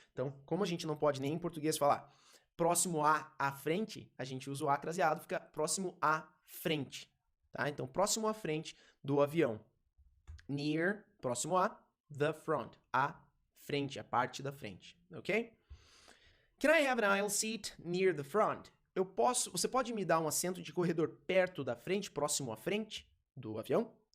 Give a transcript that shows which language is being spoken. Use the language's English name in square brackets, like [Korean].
[Portuguese] Então, como a gente não pode nem em português falar próximo à frente, a gente usa o a craseado, fica próximo à frente, tá? Então, próximo à frente do avião. Near, próximo a, [English] the front, [Portuguese] a frente, a parte da frente, ok? [English] Can I have an aisle seat near the front? [Portuguese] Você pode me dar um assento de corredor perto da frente, próximo à frente do avião?